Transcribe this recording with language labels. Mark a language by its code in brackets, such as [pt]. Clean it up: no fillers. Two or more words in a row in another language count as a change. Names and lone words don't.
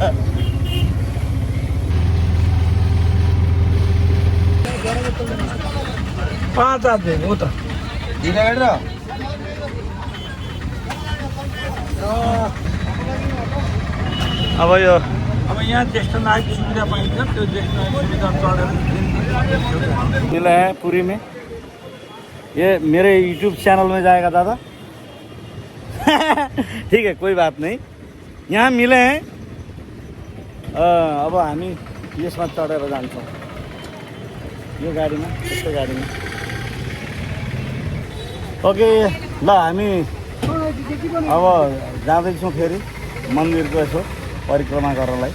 [ne] 5 आदमी हो त अब यो अब यहाँ ज्येष्ठ नागरिक सुविधा पाइन्छ। त्यो ज्येष्ठ नागरिक सुविधा चढेर [hi] मिला है पूरी में। ये मेरे YouTube चैनल में जाएगा दादा। ठीक है कोई बात नहीं। यहाँ मिले हैं। [ne] अब हामी यसमा चढेर जान्छौँ, यो गाडीमा, यस्तो गाडीमा। ओके ल हामी अब जाँदैछौँ फेरि मन्दिरको यसो परिक्रमा गर्नलाई।